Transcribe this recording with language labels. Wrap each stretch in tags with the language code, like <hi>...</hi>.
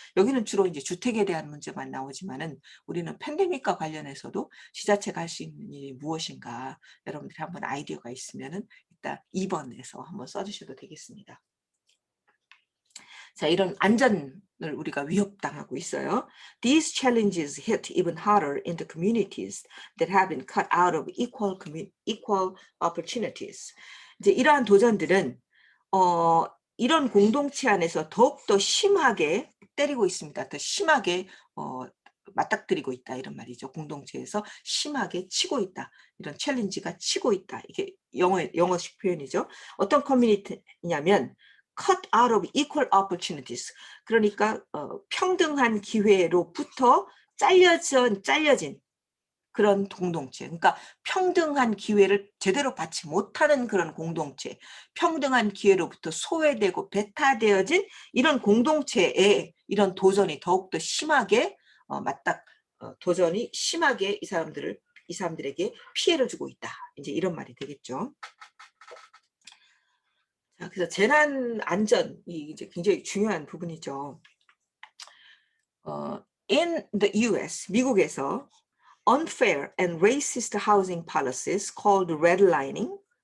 <ko>여기는 주로 이제 주택에 대한 문제만 나오지만은 우리는 팬데믹과 관련해서도 지자체가 할 수 있는 일이 무엇인가, 여러분들이 한번 아이디어가 있으면은 위협다. 2번에서 한번 써주셔도 되겠습니다. 자, 이런 안전을 우리가 위협당하고 있어요.</ko> <en>These challenges hit even harder in the communities that have been cut out of equal opportunities.</en> <ko>이제 이러한 도전들은 이런 공동체 안에서 더욱더 심하게 때리고 있습니다. 더 심하게 맞닥뜨리고 있다 이런 말이죠. 공동체에서 심하게 치고 있다. 이런 챌린지가 치고 있다. 이게 영어식 표현이죠. 어떤 커뮤니티냐면</ko> <en>cut out of equal opportunities.</en> <ko>그러니까 평등한 기회로부터 잘려진 그런 공동체. 그러니까 평등한 기회를 제대로 받지 못하는 그런 공동체. 평등한 기회로부터 소외되고 배타되어진 이런 공동체에 이런 도전이 더욱더 심하게 도전이 심하게 이 사람들에게 피해를 주고 있다. 이제 이런 말이 되겠죠. 자, 그래서 재난 안전이 이제 굉장히 중요한 부분이죠.</ko> <en>In the US,</en> <ko>미국에서</ko> <en>unfair and racist housing policies called redlining.</en>